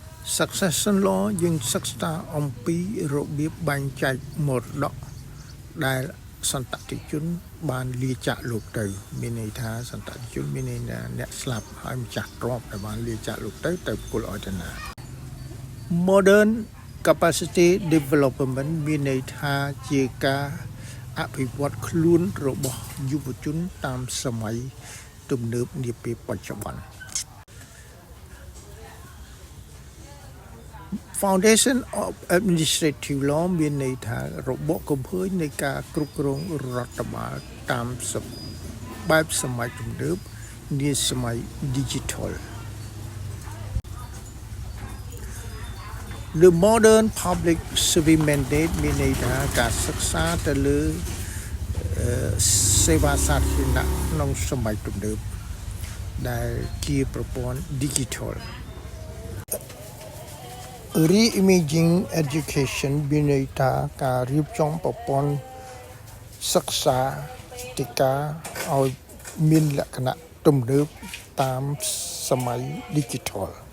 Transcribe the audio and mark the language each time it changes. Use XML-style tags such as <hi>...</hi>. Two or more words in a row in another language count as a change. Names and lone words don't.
<en>Succession law</en> <km>យើងសិក្សាអំពីរបៀបបែងចែកមរតកដែលសន្តតិជនបានលាចាកលោកទៅមានន័យថាសន្តតិជនមានន័យថាអ្នកស្លាប់ហើយម្ចាស់ទ្រព្យដែលបានលាចាកលោកទៅប្រគល់ឲ្យទៅណា</km> <en>Modern capacity development</en> <km>មានន័យថាជាការអភិវឌ្ឍខ្លួនរបស់យុវជនតាមសម័យទំនើបនាពេលបច្ចុប្បន្ន</km> <en>Foundation of Administrative Law</en> <km>មានន័យថារបបកំហើញនៃការគ្រប់គ្រងរដ្ឋបាលតាមបែបសម័យទំនើបនាសម័យ Digital</km> <en>The modern public service mandate</en> <km>មានន័យថាការសិក្សាទៅលើ សេវាសាធារណៈក្នុងសម័យទំនើបដែលជាប្រព័ន្ធ</km> <en>Digital Reimaging education</en> <km>មានន័យថាការរៀបចំប្រព័ន្ធសិក្សាទីការឲ្យមានលក្ខណៈទំនើបតាមសម័យ Digital</km>